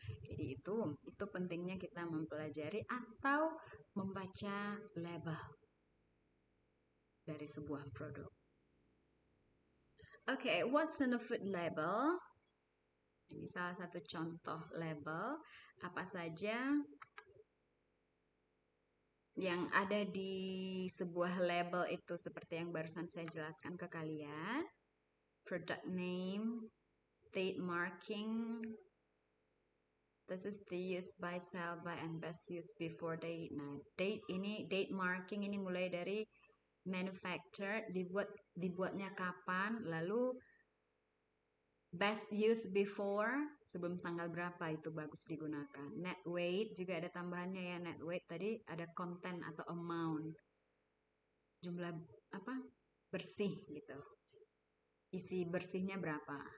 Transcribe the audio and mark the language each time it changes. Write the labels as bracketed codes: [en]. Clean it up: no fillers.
[id] Jadi itu pentingnya kita mempelajari atau membaca label dari sebuah produk. [en] Okay, what's in the food label? [id] Ini salah satu contoh label. Apa saja yang ada di sebuah label itu seperti yang barusan saya jelaskan ke kalian. [en] Product name, date marking. This is the use by, sell by, and best use before date. [id] Nah, date marking ini mulai dari manufacture, dibuatnya kapan, lalu best use before, sebelum tanggal berapa itu bagus digunakan. Net weight juga ada tambahannya ya. Net weight tadi ada content atau amount, jumlah bersih gitu, isi bersihnya berapa.